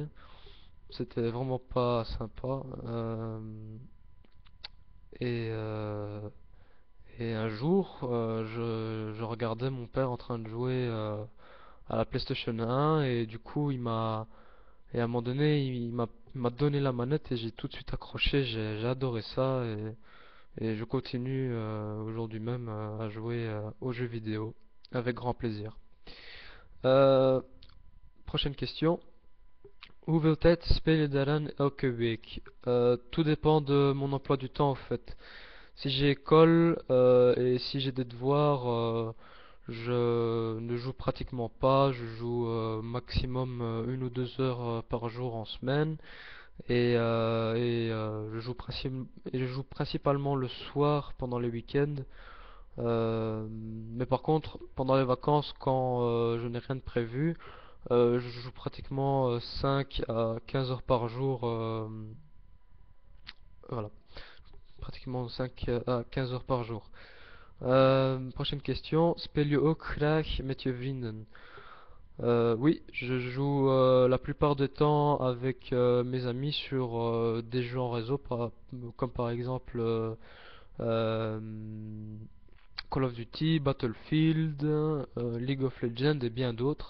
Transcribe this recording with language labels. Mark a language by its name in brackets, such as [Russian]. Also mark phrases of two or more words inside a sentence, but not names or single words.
[French] C'était vraiment pas sympa. Et, euh, et un jour, je regardais mon père en train de jouer à la PlayStation 1 et du coup, et à un moment donné, il m'a donné la manette et j'ai tout de suite accroché. J'ai adoré ça et je continue aujourd'hui même à jouer aux jeux vidéo avec grand plaisir. Euh, Prochaine question. [Dutch] Hoeveel tijd speel je daaraan elke week? [French] Tout dépend de mon emploi du temps en fait. Si j'ai école et si j'ai des devoirs, je ne joue pratiquement pas. Je joue maximum 1 ou 2 heures par jour en semaine et je joue principalement le soir pendant les week-ends. Mais par contre, pendant les vacances, quand je n'ai rien de prévu, je joue pratiquement 5 à 15 heures par jour. Voilà, pratiquement 5 à 15 heures par jour. Prochaine question. [Dutch] Speel je ook graag met je vrienden? [French] Oui, je joue la plupart du temps avec mes amis sur des jeux en réseau, comme par exemple euh, Call of Duty, Battlefield, League of Legends et bien d'autres.